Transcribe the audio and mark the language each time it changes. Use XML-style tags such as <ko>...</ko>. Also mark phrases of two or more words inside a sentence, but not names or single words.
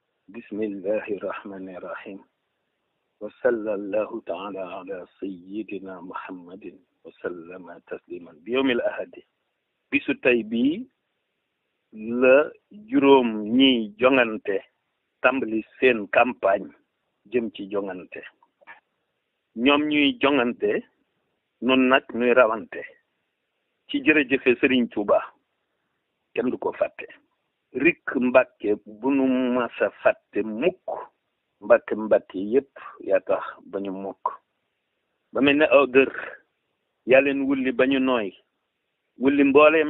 <ar>بسم الله الرحمن الرحيم وصلى الله تعالى على سيدنا محمد وسلم تسليما بيوم الأحد</ar> <wo>bisu tey bii la juróom ñiy jongante tàmbali seen campagne jëm ci jongante ñoom ñuy jongante nun nag ñuy rawante ci jërëjëfe Sëriñ Tuuba kenn du ko fàtte rik Mbàkke bu nu masa fàtte mukk Mbàkke yépp yaa tax ba ñu mukk ba mel ne aw dër yaa leen wulli ba ñu nooy wulli mbooleem</wo>